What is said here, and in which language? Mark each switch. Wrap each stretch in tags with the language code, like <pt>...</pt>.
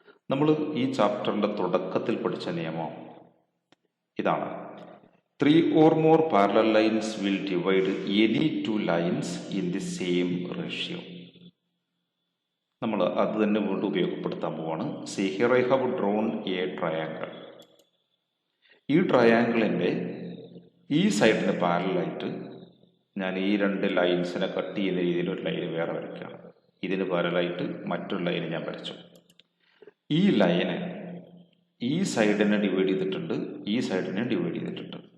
<ml>നമ്മൾ ഈ ചാപ്റ്ററിൻ്റെ തുടക്കത്തിൽ പഠിച്ച നിയമം ഇതാണ്.</ml> <en>3 or more parallel lines will divide any two lines in the same ratio.</en> <ml>നമ്മൾ അത് തന്നെ വീണ്ടും ഉപയോഗപ്പെടുത്താൻ പോവാണ്.</ml> <en>See, here I have drawn a triangle.</en> <ml>ഈ ട്രയാങ്കിളിൻ്റെ ഈ സൈഡിന് പാരലായിട്ട് ഞാൻ ഈ രണ്ട് ലൈൻസിനെ കട്ട് ചെയ്യുന്ന രീതിയിൽ ഒരു ലൈന് വേറെ വരയ്ക്കുകയാണ്. ഇതിന് പാരലായിട്ട് മറ്റൊരു ലൈന് ഞാൻ വരച്ചു. ഈ ലൈന് ഈ സൈഡിനെ ഡിവൈഡ് ചെയ്തിട്ടുണ്ട്, ഈ സൈഡിനെ ഡിവൈഡ് ചെയ്തിട്ടുണ്ട്.</ml>